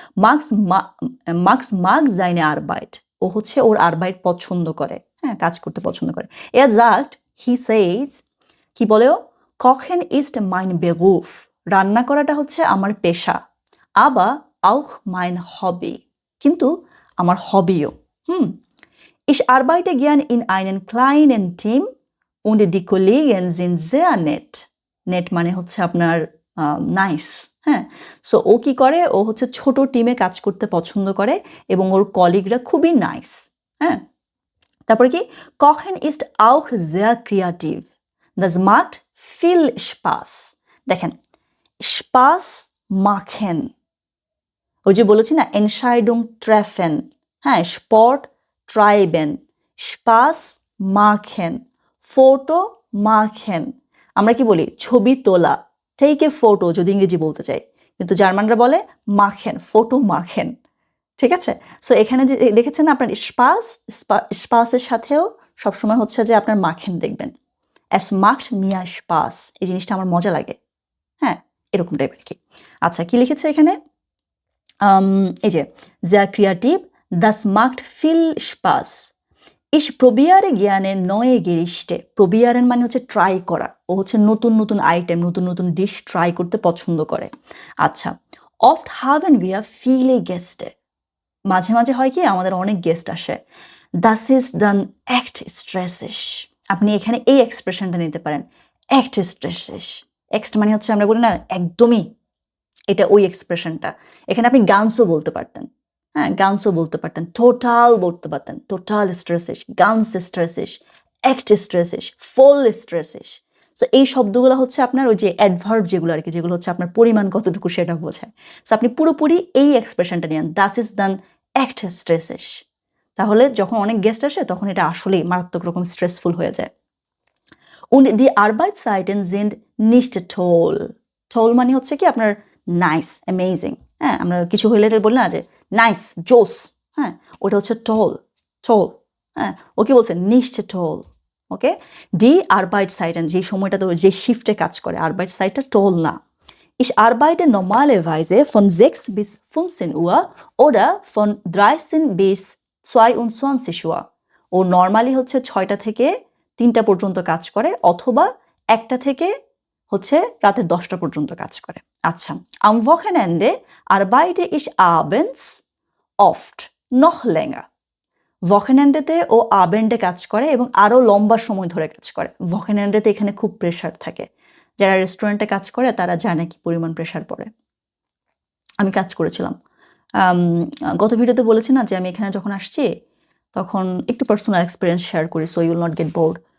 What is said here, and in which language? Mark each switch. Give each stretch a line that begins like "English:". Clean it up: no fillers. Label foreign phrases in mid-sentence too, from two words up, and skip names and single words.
Bangla: মার্কস
German: seine Arbeit,
Bangla: ও হচ্ছে ওর আরবাইট পছন্দ করে, হ্যাঁ, কাজ করতে পছন্দ করে।
German: er sagt
English: he says,
Bangla: কি বলেও,
German: Kochen ist mein Beruf,
Bangla: রান্না করাটা হচ্ছে আমার পেশা।
German: aber auch mein Hobby,
Bangla: কিন্তু আমার হবিও।
German: Ich arbeite gern in einem kleinen Team und die Kollegen sind sehr nett.
Bangla: Nett মানে হচ্ছে আপনার নাইস, হ্যাঁ। সো ও কি করে, ও হচ্ছে ছোট টিমে কাজ করতে পছন্দ করে এবং ওর কলিগরা খুবই নাইস, হ্যাঁ। তারপরে কি,
German: Kochen ist auch sehr kreativ. Das macht viel Spaß. দেখেন, Spaß machen,
Bangla: ওই যে বলেছি না,
German: Entscheidung treffen, হ্যাঁ, Sport treiben, Spaß machen, Foto machen।
Bangla: আমরা কি বলি, ছবি তোলা,
English: take a photo
Bangla: যদি ইংরেজি বলতে চাই, কিন্তু জার্মানরা বলে machen,
German: Foto machen,
Bangla: ঠিক আছে। সো এখানে যে দেখেছেন আপনার স্পাসের সাথেও সবসময় হচ্ছে যে আপনার machen দেখবেন,
German: es macht mir Spaß,
Bangla: এই জিনিসটা আমার মজা লাগে, হ্যাঁ, এরকম টাইপের কি। আচ্ছা, কি লিখেছে এখানে, এই যে
German: sehr kreativ, das macht viel Spaß. Ich probiere gerne neue Gerichte.
Bangla: Probieren মানে হচ্ছে ট্রাই করা, ও হচ্ছে নতুন নতুন আইটেম, নতুন নতুন ডিশ ট্রাই করতে পছন্দ করে। আচ্ছা,
German: oft haben wir viele Gäste,
Bangla: মাঝে মাঝে হয় কি আমাদের অনেক গেস্ট আসে।
German: Das ist dann echt stressig,
Bangla: আপনি এখানে এই এক্সপ্রেশনটা নিতে পারেন,
German: echt stressig।
Bangla: এক্সট মানে হচ্ছে আমরা বলি না একদমই, এটা ওই এক্সপ্রেশনটা। এখানে আপনি গানসও বলতে পারতেন, হ্যাঁ, গানসও বলতে পারতেন, টোটাল বলতে পারতেন,
German: total stressig, ganz stressig, echt stressig, voll stressig.
Bangla: সো এই শব্দগুলো হচ্ছে আপনার ওই যে অ্যাডভার্ব যেগুলো আর কি, যেগুলো হচ্ছে আপনার পরিমাণ কতটুকু সেটা বোঝায়। সো আপনি পুরোপুরি এই এক্সপ্রেশনটা নিন,
German: das ist dann echt stressig.
Bangla: তাহলে যখন অনেক গেস্ট আসে তখন এটা আসলেই মারাত্মক রকম স্ট্রেসফুল হয়ে যায়।
German: Und die Arbeitszeiten sind nicht toll.
Bangla: Toll মানে হচ্ছে কি আপনার নাইস, অ্যামেজিং, হ্যাঁ, আমরা কিছু হইলে বলি না যে নাইস, জোস, হ্যাঁ, ওটা হচ্ছে টোল, হ্যাঁ। ও কি বলছে,
German: nicht toll, ওকে। Die Arbeitszeiten,
Bangla: যে সময়টা তো যে শিফটে কাজ করে, Arbeitszeiten toll না।
German: Ich arbeite normalerweise von 6 bis 15 Uhr oder von 13 bis 22 Uhr.
Bangla: ও নর্মালি হচ্ছে 6টা থেকে 3টা পর্যন্ত কাজ করে, অথবা 1টা থেকে হচ্ছে রাতের 10টা পর্যন্ত কাজ করে। আচ্ছা,
German: am Wochenende arbeite ich abends oft noch länger.
Bangla: ভকেন্যান্ডেতে ও আবেন্ডে কাজ করে এবং আরও লম্বা সময় ধরে কাজ করে। ভকেন্যান্ডেতে এখানে খুব প্রেশার থাকে। যারা রেস্টুরেন্টে কাজ করে তারা জানে কি পরিমাণ প্রেশার পড়ে। আমি কাজ করেছিলাম। গত ভিডিওতে বলেছি না যে আমি এখানে যখন আসছি তখন একটু পার্সোনাল এক্সপিরিয়েন্স শেয়ার করি,
English: so you will not get bored.